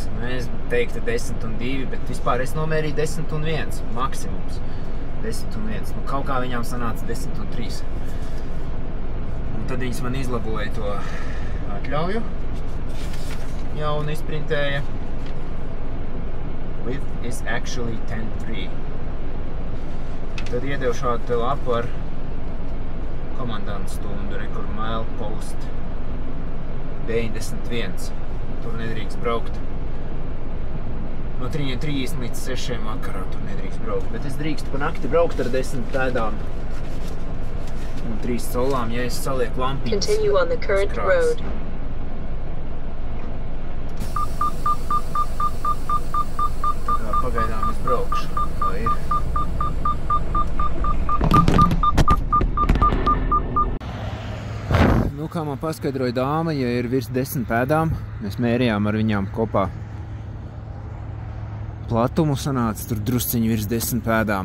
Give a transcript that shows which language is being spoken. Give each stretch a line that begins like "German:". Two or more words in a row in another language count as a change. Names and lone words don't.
Latvian: Mēs teiktu 10 un 2, bet vispār es nomērīju 10 un 1 maksimums. 10 un 1. Nu, kaut kā viņām sanāca 10 un 3. Un tad viņas man izlaboja to atļauju. Jaunu izprintēja.
English: Width is actually 10.3.
Latvian: Tad iedevu šādu te lapu ar komandantu stundu, kur milepost 91. Tur nedrīkst braukt. No 3 līdz 6 vakarā tur nedrīkst braukt. Bet es drīkstu pa nakti braukt ar 10 pēdām un 3 solām, ja es salieku lampiņas.
English: Continue on the current road.
Latvian: Tā kā pagaidām es braukšu, vai ir. Nu, kā man paskaidroja dāma, ja ir virs 10 pēdām, mēs mērījām ar viņām kopā platumu, sanāca tur drusciņi virs 10 pēdām.